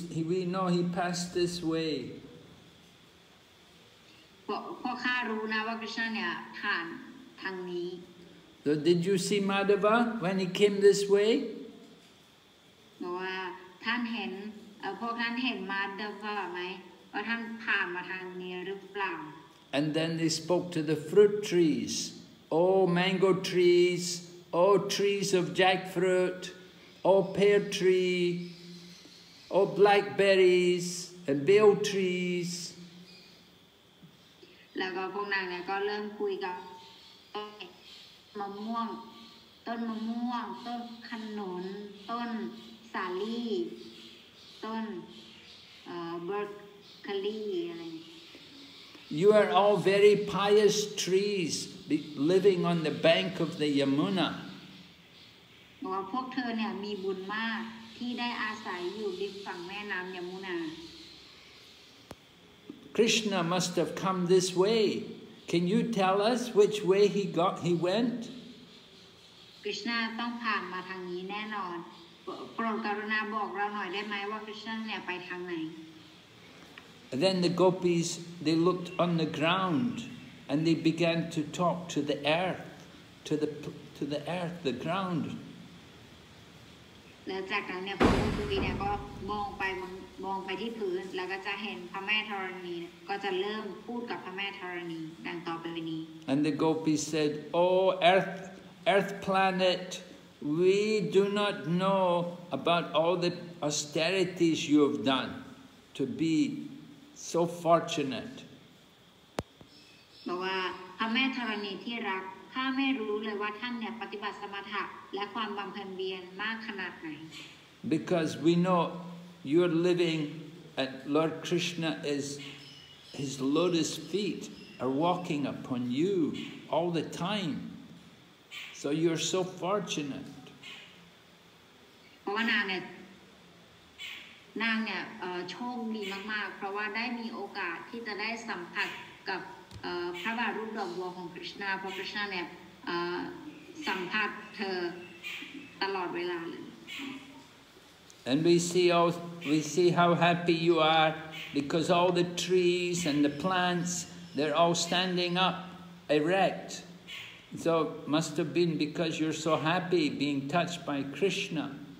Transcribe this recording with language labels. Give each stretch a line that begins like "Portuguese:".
English: We know he passed this way.
Thai: พวกข้ารู้นะว่า Krishna เนี่ยผ่านทางนี้
English: So did you see Madhava when he came this way?
Thai: ว่าท่านเห็นพวกท่านเห็นมาดาวะไหมว่าท่านผ่านมาทางนี้หรือเปล่า
English: And then they spoke to the fruit trees. Oh, mango trees. Oh, trees of jackfruit. Oh, pear tree. Oh, blackberries and bale trees.
Thai: แล้วก็พวกนางเนี่ยก็เริ่มคุยกับต้นมะม่วงต้นขนุนต้นสาลี่ต้นเบอร์คลีอะไร
English: You are all very pious trees living on the bank of the Yamuna.
Thai: บอกว่าพวกเธอเนี่ยมีบุญมากที่ได้อาศัยอยู่ริมฝั่งแม่น้ำยมุนา
English: Krishna must have come this way. Can you tell us which way he went?
Thai: Krishna ต้องผ่านมาทางนี้แน่นอนโปรดกรุณาบอกเราหน่อยได้ไหมว่า Krishna เนี่ยไปทางไหน
English: And then the Gopīs, they looked on the ground and they began to talk to the earth, to the earth, the ground.
Thai: แล้วจากนั้นเนี่ยพวกกุฎีเนี่ยก็มองไปที่พื้นแล้วก็จะเห็นพระแม่ธรณีก็จะเริ่มพูดกับพระแม่ธรณีดังต่อไปนี้
English: And the Gopīs said, "Oh, earth planet, we do not know about all the austerities you have done to be so fortunate."
Thai: บอกว่าพระแม่ธรณีที่รักข้าไม่รู้เลยว่าท่านเนี่ยปฏิบัติสมถะและความบำเพ็ญเพียรมากขนาดไหน
English: Because we know you're living and Lord Krishna is his lotus feet are walking upon you all the time. So you're so fortunate.
Thai: เพราะว่านางเนี่ยโชคดีมากๆเพราะว่าได้มีโอกาสที่จะได้สัมผัสกับพระบาทรูปดอกบัวของกฤษณาเพราะกฤษณาเนี่ยสัมผัสเธอตลอดเวลาเลย
English: And we see how happy you are because all the trees and the plants, they're all standing up erect. So it must have been because you're so happy being touched by Krishna.